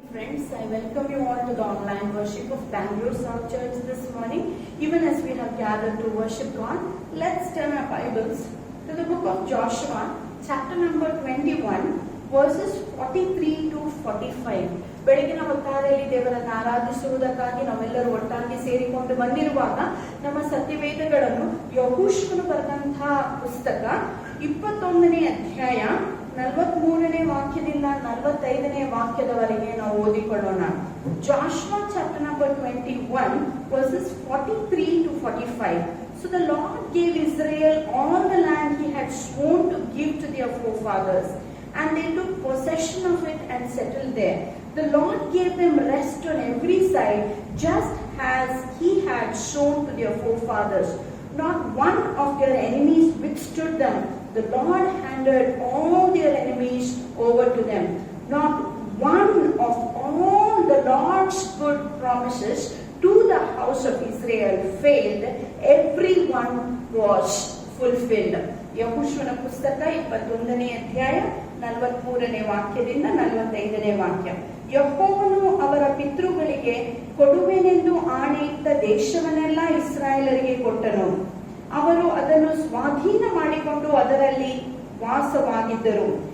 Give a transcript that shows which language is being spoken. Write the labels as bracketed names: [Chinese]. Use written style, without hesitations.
[English] friends, I welcome you all to the online worship of Bangalore South Church this morning. Even as we have gathered to worship God, let's turn our Bibles to the book of Joshua, chapter number 21, verses 43 to 45. [Kannada] ಬೆಳಗಿನ ಹೊತ್ತಾರೆಯಲ್ಲಿ ದೇವರನ್ನು ಆರಾಧಿಸುವುದಕ್ಕಾಗಿ ನಾವೆಲ್ಲರೂ ಒಟ್ಟಾಗಿ ಸೇರಿಕೊಂಡು ಬಂದಿರುವಾಗ ನಮ್ಮ ಸತ್ಯವೇದಗಳನ್ನು ಯೆಹೋಶುವನು ಬರೆದಂತಹ ಪುಸ್ತಕ 21ನೇ ಅಧ್ಯಾಯ 43ನೇ ವಾಕ್ಯದಿಂದ 45ನೇ ವಾಕ್ಯದವರೆಗೆ ನಾವು ಓದಿಕೊಳ್ಳೋಣ. [English] Joshua chapter number 21 verses 43 to 45. So the Lord gave Israel all the land he had sworn to give to their forefathers, and they took possession of it and settled there. The Lord gave them rest on every side, just as he had shown to their forefathers. Not one of their enemies withstood them. The Lord handed all their enemies over to them. Not one of all the Lord's good promises to the house of Israel failed. Every one was fulfilled. [Kannada] ಯೆಹೋಶುವನ ಪುಸ್ತಕ 21ನೇ ಅಧ್ಯಾಯ 43ನೇ ವಾಕ್ಯದಿಂದ 45ನೇ ವಾಕ್ಯ. ಯೆಹೋವನು ಅವರ ಪಿತೃಗಳಿಗೆ ಕೊಡುವೆನೆಂದು ಆಣೆಯಿಟ್ಟ ದೇಶವನ್ನೆಲ್ಲ ಇಸ್ರಾಯೇಲರಿಗೆ ಕೊಟ್ಟನು. ಅವರು ಅದನ್ನು ಸ್ವಾಧೀನ ಮಾಡಿಕೊಂಡು ಅದರಲ್ಲಿ ವಾಸವಾಗಿದ್ದರು.